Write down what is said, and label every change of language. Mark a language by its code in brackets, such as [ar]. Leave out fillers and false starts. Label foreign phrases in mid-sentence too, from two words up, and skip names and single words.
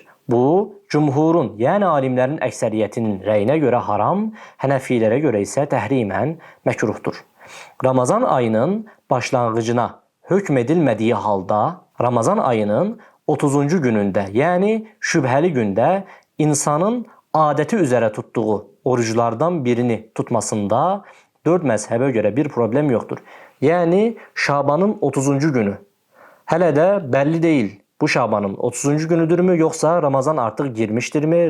[az] Bu, cümhurun, yəni alimlərin əksəriyyətinin rəyinə görə haram, Hənəfilərə görə isə təhrimən məkruhdur. Ramazan ayının başlanğıcına hökm edilmədiyi halda Ramazan ayının 30-cu günündə, yəni şübhəli gündə insanın [tr] adeti üzere tuttuğu oruçlardan birini tutmasında 4 mezhebe göre bir problem yoktur. Yani Şaban'ın 30. günü. Hele de belli değil. Bu Şaban'ın 30. günüdür mü yoksa Ramazan artık girmiştir mi?